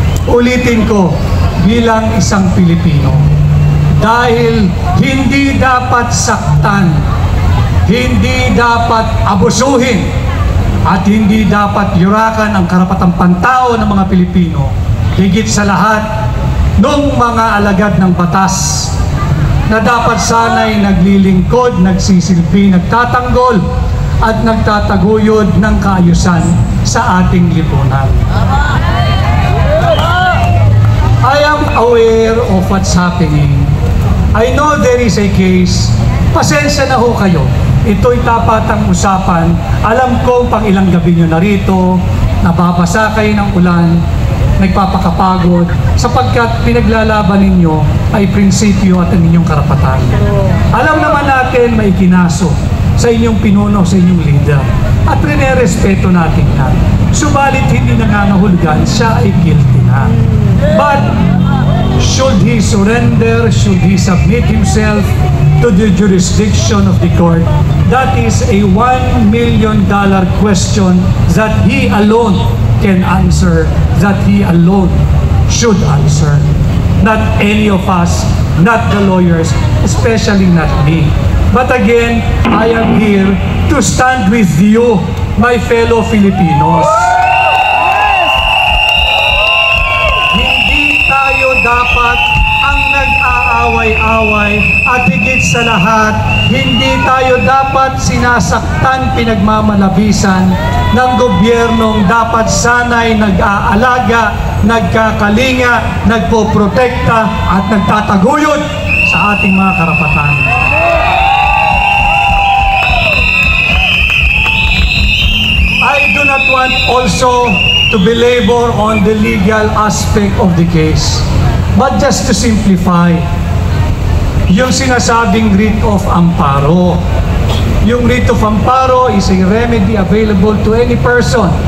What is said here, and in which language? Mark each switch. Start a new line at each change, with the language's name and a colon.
Filipino: Ulitin ko, bilang isang Pilipino. Dahil hindi dapat saktan, hindi dapat abusuhin, at hindi dapat yurakan ang karapatang pantao ng mga Pilipino. Higit sa lahat, nung mga alagad ng batas na dapat sana'y naglilingkod, nagsisilbi, nagtatanggol, at nagtataguyod ng kaayusan. sa ating lipunan.
English: I am aware of what's happening. I know there is a case.
Filipino: Pasensya na ho kayo. Ito'y tapatang usapan. Alam ko pang ilang gabi nyo narito, nababasa kayo ng ulan, nagpapakapagod, sapagkat pinaglalaban ninyo ay prinsipyo at ang inyong karapatan. Alam naman natin may ikinaso sa inyong pinuno, sa inyong leader. At rinerespeto natin yan. Subalit hindi nangangahulugan, siya ay guilty na.
English: But should he surrender, should he submit himself to the jurisdiction of the court, that is a $1 million question that he alone can answer, that he alone should answer. Not any of us, not the lawyers, especially not me. But again, I am here to stand with you, my fellow Filipinos.
Filipino: Hindi tayo dapat ang nag-aaway-away at higit sa lahat, hindi tayo dapat sinasaktan, pinagmamalabisan ng gobyernong dapat sana'y nag-aalaga, nagkakalinga, nagpoprotekta at nagtataguyod sa ating mga karapatan.
English: I do not want also to belabor on the legal aspect of the case. But just to simplify,
Filipino: yung sinasabing
English: writ of amparo. Yung writ of amparo is a remedy available to any person.